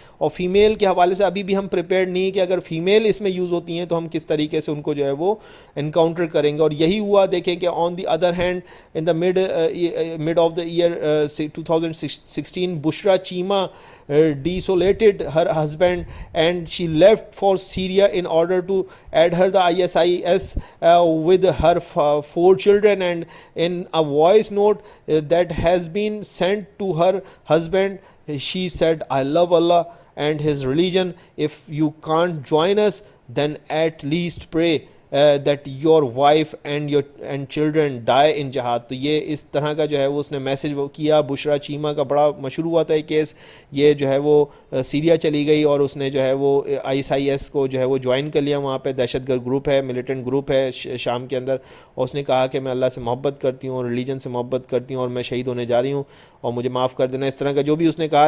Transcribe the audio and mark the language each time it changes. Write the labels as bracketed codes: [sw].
[ur] اور فیمیل کے حوالے سے ابھی بھی ہم پریپیئرڈ نہیں کہ اگر فیمیل اس میں یوز ہوتی ہیں تو ہم کس طریقے سے ان کو جو ہے وہ انکاؤنٹر کریں گے. اور یہی ہوا دیکھیں کہ [en] On the other hand in the mid of the year 2016 Bushra Cheema desolated her husband and she left for Syria in order to adhere the ISIS with her 4 children. And in a voice note that has been sent to her husband, she said, I love Allah and his religion. If you can't join us, then at least pray that your wife and children die in jihad. [ur] تو یہ اس طرح کا جو ہے وہ اس نے message وہ کیا. بشرا چیما کا بڑا مشہور ہوا تھا یہ کیس. یہ جو ہے وہ سیریا چلی گئی اور اس نے جو ہے وہ ISIS کو جو ہے وہ جوائن کر لیا. وہاں پہ دہشت گرد گروپ ہے, ملیٹنٹ گروپ ہے شام کے اندر, اور اس نے کہا کہ میں اللہ سے محبت کرتی ہوں اور ریلیجن سے محبت کرتی ہوں اور میں شہید ہونے جا رہی ہوں اور مجھے معاف کر دینا, اس طرح کا جو بھی اس نے کہا.